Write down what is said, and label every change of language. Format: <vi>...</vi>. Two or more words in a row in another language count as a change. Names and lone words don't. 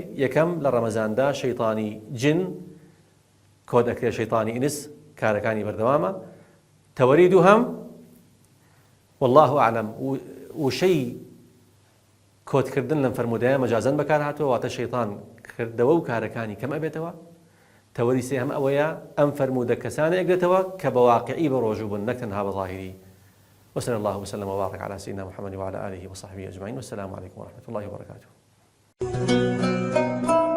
<ckb>یەکەم لە ڕەمەزاندا شەیطانی جن کۆد ئەکرێ شەیطانی ئینس کارەکانی بەردەوامە تەوەری دووهەم</ckb> <ar>والله ئەعلەم</ar> <ckb>وشەی کۆدکردن لەم فەرمودەیە مەجازەن بەکار هاتووە واتە شەیطان کردەوە و کارەکانی کەم ئەبێتەوە تەوەری سێهەم ئەوەیە ئەم فەرمودە کەسانێک دێتەوە کە بە واقعی بە ڕۆژوو بن نەک تەنها بە ظاهری</ckb> <ar>وصلى الله وسلم وبارك على سيدنا محمد وعلى آله وصحبه أجمعين والسلام عليكم ورحمة الله وبركاته</ar>